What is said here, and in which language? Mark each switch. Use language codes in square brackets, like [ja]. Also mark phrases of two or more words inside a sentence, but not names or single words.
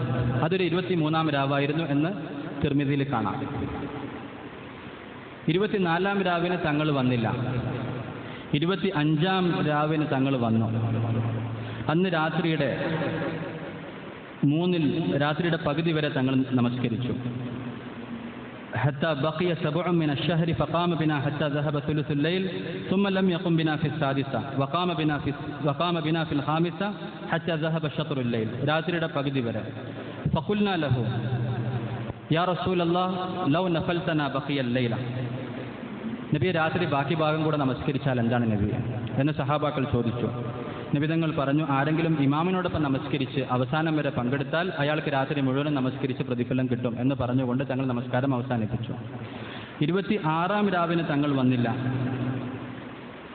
[ml] അതൊരു 23-ാം രാവായിരുന്നു എന്ന് തിർമിദിയിൽ കാണാം. 24-ാം രാവിന് തങ്ങൾ വന്നില്ല, 25-ാം രാവിന് തങ്ങൾ വന്നു. അന്ന് രാത്രിയുടെ പകുതി വരെ തങ്ങൾ നമസ്കരിച്ചു. [ar] حتى بقي 7 من الشهر فقام بنا حتى ذهب ثلث الليل ثم لم يقم بنا في السادسة وقام بنا في الخامسة حتى ذهب شطر الليل. [ml] രാത്രിയുടെ പകുതി വരെ. [ar] فقلنا له يا رسول الله لو نفلتنا بقي الليل. [ml] നബി രാത്രി ബാക്കി ഭാഗം കൂടെ നമസ്കരിച്ചാൽ എന്താണ് നബി എന്ന് സഹാബാക്കൾ ചോദിച്ചു. നബിതങ്ങൾ പറഞ്ഞു, ആരെങ്കിലും ഇമാമിനോടൊപ്പം നമസ്കരിച്ച് അവസാനം വരെ പങ്കെടുത്താൽ അയാൾക്ക് രാത്രി മുഴുവനും നമസ്കരിച്ച് പ്രതിഫലം കിട്ടും എന്ന് പറഞ്ഞുകൊണ്ട് തങ്ങൾ നമസ്കാരം അവസാനിപ്പിച്ചു. 26-ാം രാവിന് തങ്ങൾ വന്നില്ല.